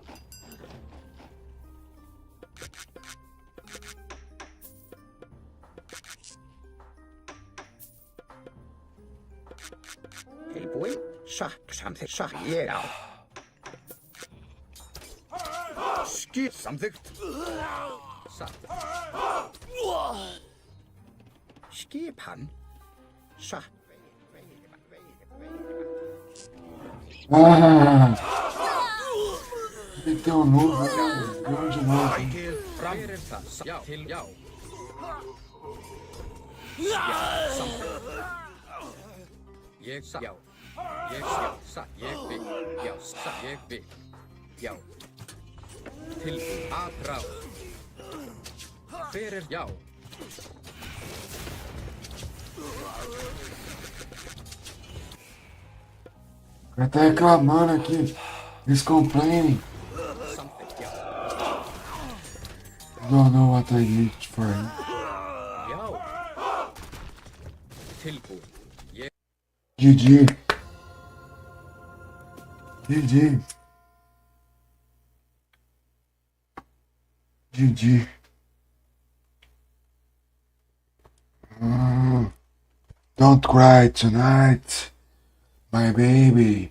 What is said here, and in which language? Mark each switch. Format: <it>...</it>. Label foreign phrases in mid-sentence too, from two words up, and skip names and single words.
<is>Tilbúin. Satt. Samþykkt. Satt. Ég á. Skip. Samþykkt. Satt. Skipan. Satt. Ah!</is> <pt>Então, novo, grande novo.</pt> <is>Sækið fram. Hver er það? Já. Til já. Já. Samþykkt. Ég satt. Já. Ég satt. Ég vil. Já. Satt. Ég vil. Já. Tilbúið. Atrás. Hver er já?</is> <pt>Vai tá reclamando aqui. Eles complaining.</pt> <is>Samþykkt. Já.</is> <en>Don't know what I need for him.</en> <is>Já. Tilbúið. Ég.</is> <en>GG. GG. GG. Don't cry tonight, my baby.</en>